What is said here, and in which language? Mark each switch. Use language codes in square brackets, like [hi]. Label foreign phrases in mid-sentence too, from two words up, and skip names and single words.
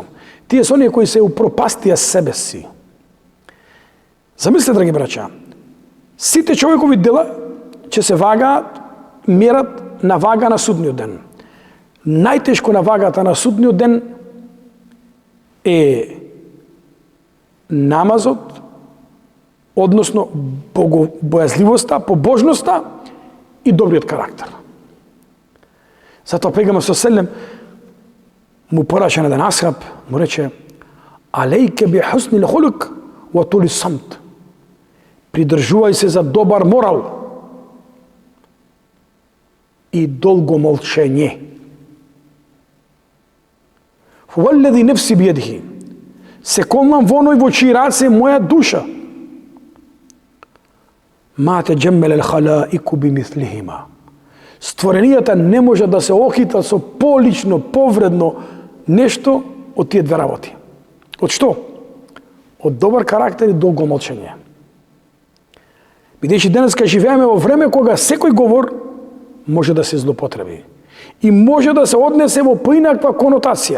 [mk] Тие се оние кои се упропастија себе си. Замислете, драги браќа, сите човекови дела ќе се вагаат, мерат на вага на судниот ден. Најтешко на вагата на судниот ден е намазот, односно богобојазливоста, побожноста и добриот карактер. Затоа пејгамбер селем му порача на еден асхаб, му рече: [ar] عليك بحسن الخلق وطول الصمت. [mk] Придржувај се за добар морал и долго молчење. [ar] والذي نفسي بيده. [mk] Се колнам во оној во чии раце моја душа. [ar] ما تجمل الخلائق بمثلهما. [mk] Створенијата не може да се охитат со полично, повредно нешто од тие две работи. Од што? Од добар карактер и долго молчење. Бидејќи денеска живееме во време кога секој говор може да се злоупотреби и може да се однесе во поинаква конотација.